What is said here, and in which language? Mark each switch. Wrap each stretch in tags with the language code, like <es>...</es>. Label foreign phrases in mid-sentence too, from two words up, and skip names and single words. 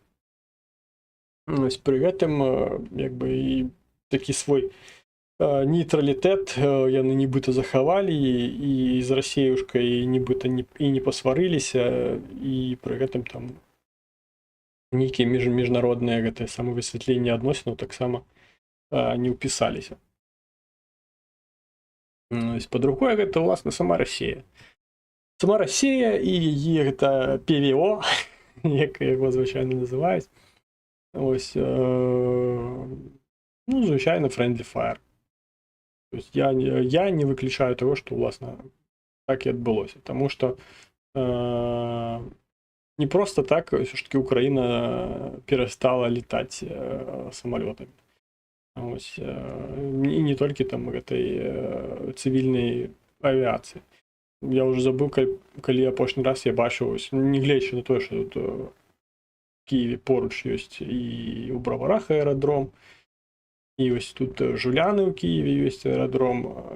<be>Ось пры гэтым, як бы, і такі свой нейтралітэт яны нібыта захавалі і з расеюшкай нібыта і не пасварыліся, і пры гэтым там нейкія міжнародныя гэтае самавысвятленне адносінаў таксама не ўпісаліся. Па-другое, гэта ўласна сама Расія. Сама Расія і яе гэта ПВО, як яго звычайна называюць. Ось, ну, звычайна</be> <en>friendly fire.</en> <ru>То есть я не выключаю того, что</ru> <be>уласна так і адбылося. Таму што</be> <ru>не просто так все-таки Украина перестала летать самолетами.</ru> <be>Ось, і не толькі там гэтай цивільнай авіацыі.</be> <ru>Я уже забыл,</ru> <be>калі апошні раз я бачыў, не гледзячы на тое, што тут в Киеве поруч ёсць і ў Браварах аэрадром, і ось тут Жуляны ў Киеве ёсць аэрадром.</be>